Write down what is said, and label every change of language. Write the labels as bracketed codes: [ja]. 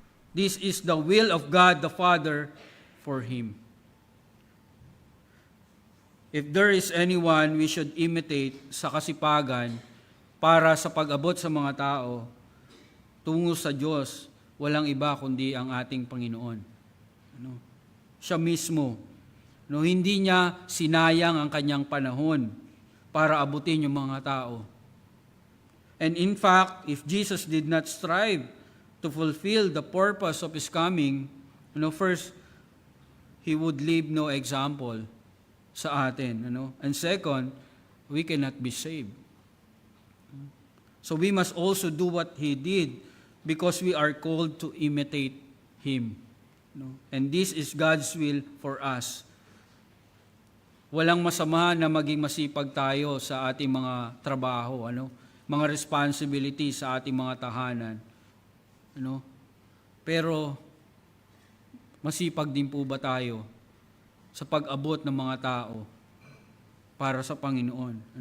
[en] This is the will of God the Father for Him. If there is anyone we should imitate [tl] sa kasipagan para sa pag-abot sa mga tao tungo sa Diyos, walang iba kundi ang ating Panginoon. Siya mismo. Hindi niya sinayang ang kanyang panahon para abutin yung mga tao. [en] And in fact, if Jesus did not strive to fulfill the purpose of His coming, first, He would leave no example [tl] sa atin. [en] And second, we cannot be saved. So we must also do what He did because we are called to imitate Him. And this is God's will for us. [tl] Walang masama na maging masipag tayo sa ating mga trabaho, mga responsibility sa ating mga tahanan. Pero masipag din po ba tayo sa pag-abot ng mga tao para sa Panginoon?